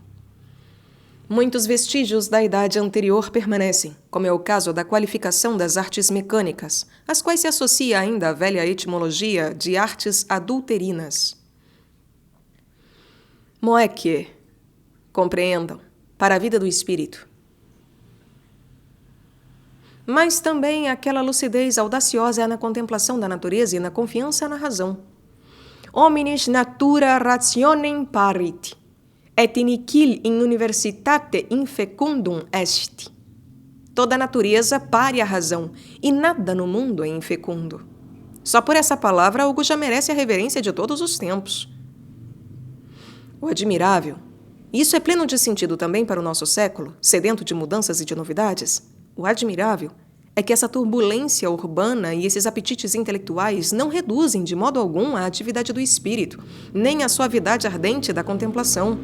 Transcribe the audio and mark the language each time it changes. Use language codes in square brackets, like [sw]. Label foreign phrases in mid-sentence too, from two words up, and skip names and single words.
[pt] Muitos vestígios da idade anterior permanecem, como é o caso da qualificação das artes mecânicas, às quais se associa ainda a velha etimologia de artes adulterinas. Moekie, compreendam, para a vida do espírito. Mas também aquela lucidez audaciosa na contemplação da natureza e na confiança na razão. [la] Hominis natura rationem parit, et nihil in universitate infecundum est. [pt] Toda a natureza pare a razão, e nada no mundo é infecundo. Só por essa palavra, Hugo já merece a reverência de todos os tempos. O admirável, e isso é pleno de sentido também para o nosso século, sedento de mudanças e de novidades, o admirável é que essa turbulência urbana e esses apetites intelectuais não reduzem de modo algum a atividade do espírito, nem a suavidade ardente da contemplação.